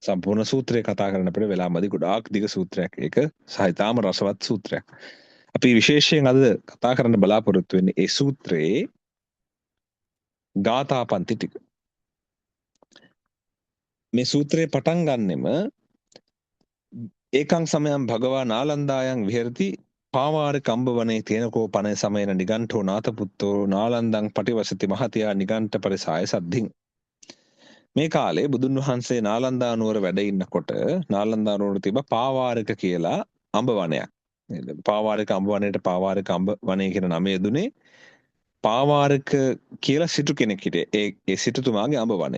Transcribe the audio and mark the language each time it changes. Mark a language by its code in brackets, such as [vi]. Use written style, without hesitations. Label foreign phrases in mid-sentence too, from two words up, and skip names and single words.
[si] සම්පූර්ණ සූත්‍රය කතා කරන්න අපිට වෙලා මදි. ගොඩාක් දිග සූත්‍රයක් ඒක. සහ ඉතාම රසවත් සූත්‍රයක්. අපි විශේෂයෙන් අද කතා කරන්න බලාපොරොත්තු වෙන්නේ ඒ සූත්‍රයේ ගාථා පන්ති ටික. මේ සූත්‍රයේ පටන් ගන්නෙම [pi] ඒකං සමයං භගවා නාලන්දායන් විහෙරති පාවාරික අම්බවනේ තේනකෝ පනේ සමයන නිගණ්ඨෝ නාතපුත්තෝ නාලන්දං පටිවසති මහතියා නිගණ්ඨ පරිසාය සද්ධින්. [si] මේ කාලේ බුදුන් වහන්සේ නාලන්දා නුවර වැඩ ඉන්නකොට නාලන්දා නුවර තිබ්බ පාවාරික කියලා අඹ වනයක්. නේද? පාවාරික අඹ වනයේට පාවාරික අඹ වනය කියන නම යෙදුනේ පාවාරික කියලා සිටු කෙනෙක් හිටියේ. ඒ සිටුතුමාගේ අඹ වනය.